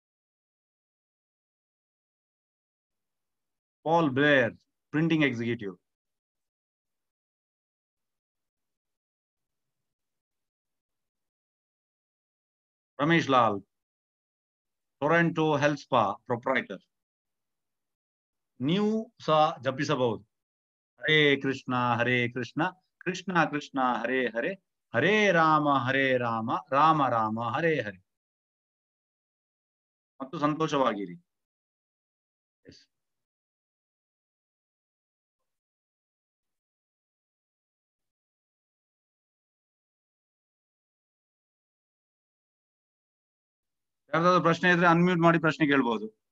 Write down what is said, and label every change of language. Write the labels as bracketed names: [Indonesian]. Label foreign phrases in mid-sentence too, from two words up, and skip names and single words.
[English] ಪಾಲ್ ಬ್ಲೇರ್, printing executive. ರಮೇಶ್ ಲಾಲ್, Toronto health spa proprietor. [Kannada] ನೀವು ಸಹ ಜಪಿಸಬಹುದು, [Sanskrit] ಹರೇ ಕೃಷ್ಣ ಕೃಷ್ಣ ಕೃಷ್ಣ ಹರೇ ಹರೇ, ಹರೇ ರಾಮ ರಾಮ ರಾಮ ಹರೇ ಹರೇ. [Kannada] ಮತ್ತು ಸಂತೋಷವಾಗಿರಿ. ಯಾರ್ದಾದ್ರು ಪ್ರಶ್ನೆ ಇದ್ರೆ ಅನ್ಮ್ಯೂಟ್ ಮಾಡಿ ಪ್ರಶ್ನೆ ಕೇಳ್ಬಹುದು.